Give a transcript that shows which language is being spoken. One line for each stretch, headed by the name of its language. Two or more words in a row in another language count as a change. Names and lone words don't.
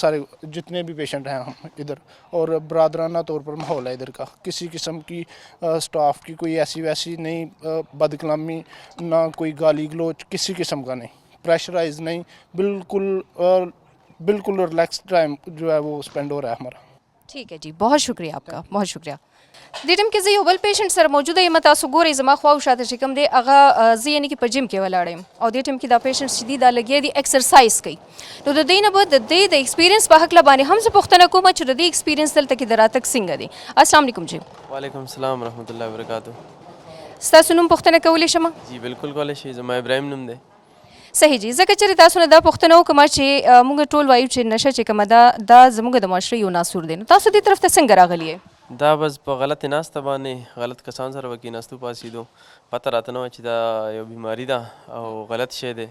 Urdu: سارے جتنے بھی پیشنٹ ہیں ہم ادھر، اور برادرانہ طور پر ماحول ہے ادھر کا. کسی قسم کی سٹاف کی کوئی ایسی ویسی نہیں بدکلامی، نہ کوئی گالی گلوچ، کسی قسم کا نہیں، پریشرائز نہیں، بالکل
English: relax time
Urdu: جو ہے وہ سپینڈ ہو رہا ہے ہمارا. ٹھیک ہے جی، بہت شکریہ آپ کا، بہت شکریہ.
Pashto: دیټم کې زه یو بل پیشنټ سره موجوده یم. تاسو ګورئ زما خواو شاته چې کوم دی هغه زه یعنې کې په جیم کې ولاړ یم او دې ټیم کې دا پیشنټ چې دي دا لګیا دي ایکسرسایز کوي. نو د دې نه به د دې د ایکسپیرینس په هکله باندې هم زه پوښتنه کوم چې د دې ایکسپیرینس دلته کې د راتګ څنګه دی.
Arabic: السلام علیکم جی. وعلیکم السلام ورحمۃ اللہ وبرکاتہ.
Pashto: ستاسو نوم پوښتنه کولی شم؟ جی بالکل کولی شئ. زما ابراهیم نوم دی. صحیح جی. ځکه چې تاسو نه دا پوښتنه وکړم چې موږ ټول وایو چې نشه چې کومه ده دا زموږ د معاشرې یو ناسور دی، نو تاسو دې طرف ته څنګه راغلی یې؟ دا بس په غلط ناسته باندې غلط کسان سره وکې ناستو پاسېدو، پته راته نه وه چې دا یو بیماري ده او غلط شی دی.